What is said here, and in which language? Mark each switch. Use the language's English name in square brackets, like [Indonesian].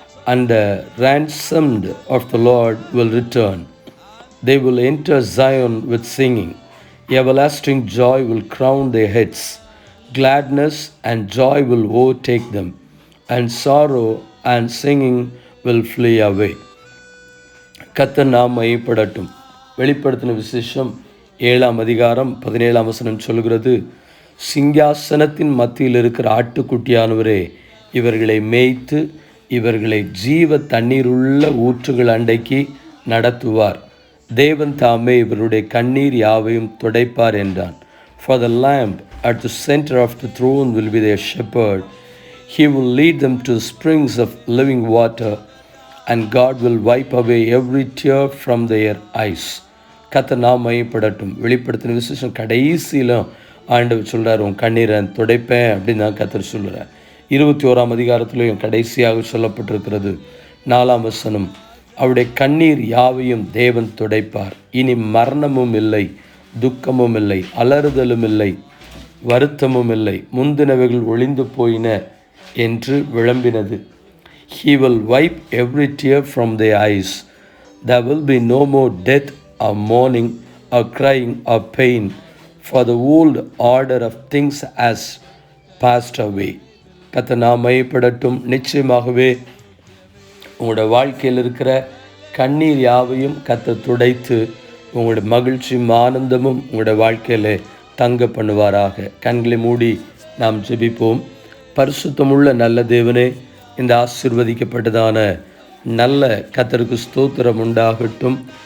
[English] And the ransomed of the Lord will return. They will enter Zion with singing. Everlasting joy will crown their heads. Gladness and joy will overtake them, and sorrow and singing will flee away. [Tamil] கர்த்தர் நாம் மகிமைப்படட்டும். வெளிப்படுத்தின விசேஷம் 7ஆம் அதிகாரம் 17ஆம் வசனம் சொல்கிறது, சிங்காசனத்தின் மத்தியில் இருக்கிற ஆட்டுக்குட்டியானவரே இவர்களை மேய்த்து இவர்களை ஜீவ தண்ணீருள்ள ஊற்றுகள் அண்டைக்கு நடத்துவார். தேவன் தாமே இவருடைய கண்ணீர் யாவையும் துடைப்பார் என்றான். [English] For the lamb at the center of the throne will be their shepherd. He will lead them to springs of living water, and God will wipe away every tear from their eyes. [Tamil] கர்த்தர் நாம் மகிமைப்படட்டும். வெளிப்படுத்தின விசேஷம் கடைசியில் ஆண்டவர் சொல்கிறார், உன் கண்ணீரை துடைப்பேன் அப்படின்னு தான் கர்த்தர் சொல்கிறார். 21ஆம் அதிகாரத்திலையும் கடைசியாக சொல்லப்பட்டிருக்கிறது 4ஆம் வசனம், அவருடைய கண்ணீர் யாவையும் தேவன் துடைப்பார். இனி மரணமும் இல்லை, துக்கமும் இல்லை, அலறுதலும் இல்லை, வருத்தமும் இல்லை, முந்தினவைகள் ஒளிந்து போயின என்று விளம்பினது. [English] He will wipe every tear from their eyes. There will be no more death or mourning or crying or pain, for the old order of things has passed away. [Tamil] கர்த்தர் நாம் மகிமைப்படட்டும். நிச்சயமாகவே உங்களோட வாழ்க்கையில் இருக்கிற கண்ணீர் யாவையும் கர்த்தர் துடைத்து உங்களுடைய மகிழ்ச்சியும் ஆனந்தமும் உங்களோட வாழ்க்கையில் தங்க பண்ணுவாராக. கண்களை மூடி நாம் ஜெபிப்போம். பரிசுத்தமுள்ள நல்ல தேவனே, இந்த ஆசீர்வதிக்கப்பட்டதான நல்ல கர்த்தருக்கு ஸ்தோத்திரம் உண்டாகட்டும்.